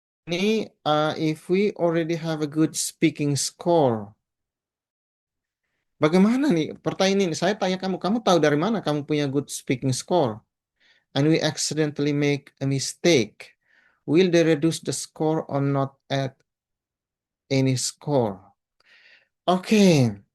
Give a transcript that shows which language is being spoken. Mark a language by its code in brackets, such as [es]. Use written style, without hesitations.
[en] Ini if we already have a good speaking score. [id] Bagaimana nih pertanyaan ini? Saya tanya kamu, kamu tahu dari mana kamu punya [en] good speaking score? And we accidentally make a mistake. Will they reduce the score or not add any score? [id] Oke.